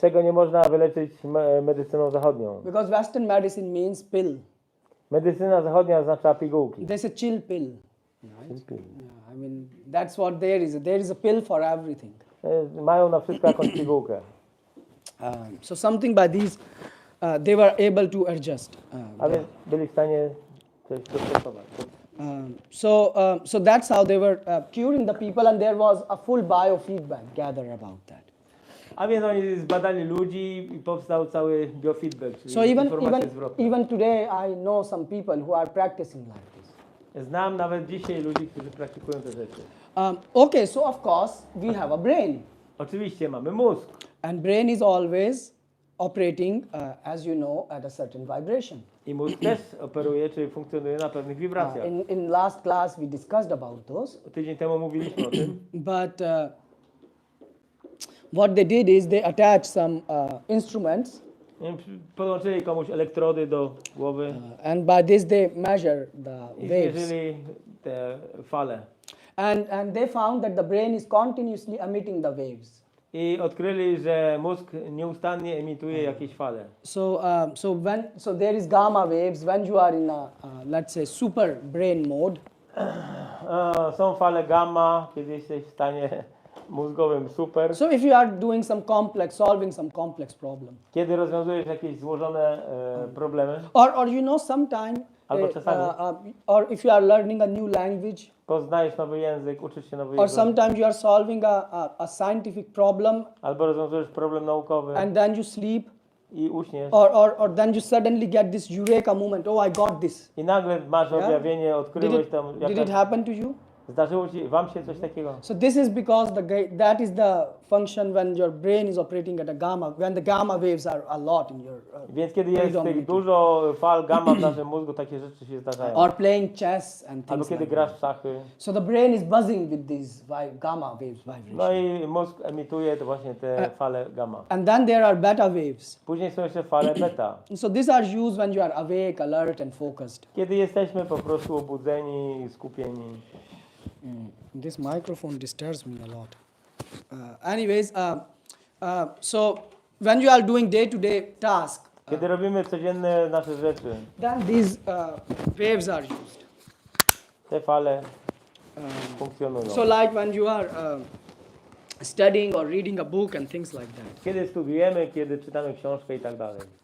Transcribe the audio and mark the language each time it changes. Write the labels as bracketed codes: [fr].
[pl] czego nie można wyleczyć medycyną zachodnią. [en] Because Western medicine means pill. [pl] Medycyna zachodnia oznacza pigułki. [en] There's a chill pill. Right? Yeah, I mean, that's what there is. There is a pill for everything. [pl] Mają na wszystko jakąś pigułkę. [en] So something by these, they were able to adjust. [pl] A więc byli w stanie coś dostosować. [en] So that's how they were curing the people, and there was a full biofeedback gathered about that. [pl] A więc oni zbadali ludzi i powstał cały biofeedback, czyli [en] So [pl] informacje zwrotne. [en] even today, I know some people who are practicing like this. [pl] Znam nawet dzisiaj ludzi, którzy praktykują te rzeczy. [en] Okay, so of course we have a brain, [pl] Oczywiście mamy mózg. [en] and brain is always operating, as you know, at a certain vibration. [pl] I mózg też operuje, czyli funkcjonuje na pewnych wibracjach. [en] In last class we discussed about those, [pl] Tydzień temu mówiliśmy o tym. [en] but what they did is they attached some instruments, [pl] Podłączyli komuś elektrody do głowy [en] and by this they measure the [pl] i [en] waves. [pl] zmierzyli te fale. [en] And they found that the brain is continuously emitting the waves. [pl] I odkryli, że mózg nieustannie emituje jakieś fale. [en] So there is gamma waves when you are in a let's say super brain mode. [pl] Są fale gamma, kiedy jesteś w stanie mózgowym super. [en] So if you are doing solving some complex problem, [pl] Kiedy rozwiązujesz jakieś złożone problemy, [en] or you know sometime, [pl] Albo czasami. [en] or if you are learning a new language, [pl] poznajesz nowy język, uczysz się nowy [en] or [pl] język, [en] sometimes you are solving a scientific problem, [pl] albo rozwiązujesz problem naukowy [en] and then you sleep, [pl] i uśniesz. [en] or then you suddenly get this eureka moment. Oh, I got this. [pl] I nagle masz objawienie, odkryłeś tam [en] Did it happen to you? [pl] Zdarzyło wam się coś takiego? [en] So this is because that is the function when your brain is operating at a gamma, when the gamma waves are a lot in your [pl] Więc kiedy jest tych [en] predominantly. [pl] dużo fal gamma w naszym mózgu, takie rzeczy się zdarzają. [en] Or playing chess and [pl] Albo [en] things [pl] kiedy [en] like [pl] grasz [en] that. [pl] w szachy. [en] So the brain is buzzing with these gamma waves vibration. [pl] No i mózg emituje to właśnie te fale gamma. [en] And then there are beta waves. [pl] Później są jeszcze fale beta. [en] So these are used when you are awake, alert and focused. [pl] Kiedy jesteśmy po prostu obudzeni i skupieni. [en] This microphone disturbs me a lot. Anyways, so when you are doing day-to-day task, [pl] Kiedy robimy codzienne nasze rzeczy, [en] then these waves are used. [pl] te fale funkcjonują. [en] So like when you are studying or reading a book and things like that. [pl] Kiedy studujemy, kiedy czytamy książkę i tak dalej.